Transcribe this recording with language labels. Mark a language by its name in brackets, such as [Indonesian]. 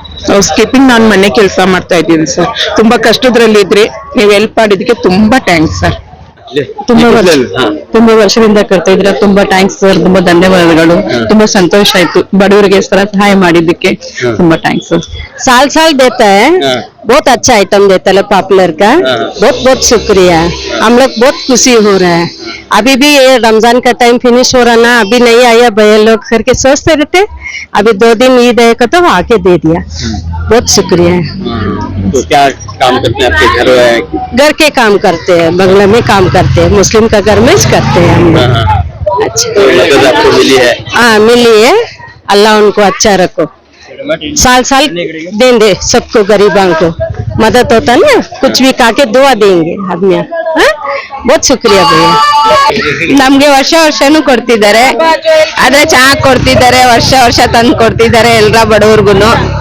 [Kannada] House keeping ನಾನು ಮನೆ ಕೆಲಸ ಮಾಡ್ತಾ ಇದ್ದೀನಿ ಸರ್. ತುಂಬಾ ಕಷ್ಟದ್ರಲ್ಲಿ ಇದ್ರಿ, ನೀವು ಹೆಲ್ಪ್ ಮಾಡಿದಕ್ಕೆ ತುಂಬಾ ಥ್ಯಾಂಕ್ಸ್ ಸರ್. ತುಂಬಾ ವರ್ಷದಿಂದ करता ಇದ್ರ, ತುಂಬಾ ಥ್ಯಾಂಕ್ಸ್ ಸರ್. ತುಂಬಾ ಧನ್ಯವಾದಗಳು. ತುಂಬಾ ಸಂತೋಷ ಆಯ್ತು ಬಡವರಿಗೆ ಇಸ್ ತರ ಸಹಾಯ ಮಾಡಿದ್ದಕ್ಕೆ. ತುಂಬಾ ಥ್ಯಾಂಕ್ಸ್ सर. [Hindi] साल देता है, बहुत अच्छा आइटम देता है पॉपुलर का. बहुत शुक्रिया. हम लोग बहुत खुशी हो रहा है. अभी भी ये रमजान का टाइम फिनिश हो रहा ना, अभी नहीं आया भैया लोग करके सोचते रहते. अभी 2 दिन ईद है तो आके दे दिया. बहुत शुक्रिया. तो क्या काम करते हैं आपके घर के काम करते हैं, बंगला में काम करते हैं, मुस्लिम का घर में करते हैं हम लोग. अच्छा, मदद आपको मिली है? हाँ मिली है. अल्लाह उनको अच्छा रखो. साल देंगे सबको, गरीबां को मदद होता है ना, कुछ भी काके दुआ देंगे आदमी. बहुत शुक्रिया भैया. [Kannada] ನಮ್ಗೆ ವರ್ಷನೂ ಕೊಡ್ತಿದ್ದಾರೆ, ಆದ್ರೆ ಚೆನ್ನಾಗಿ ಕೊಡ್ತಿದ್ದಾರೆ. ವರ್ಷ ತಂದು ಕೊಡ್ತಿದ್ದಾರೆ ಎಲ್ಲರ ಬಡವರ್ಗುನು.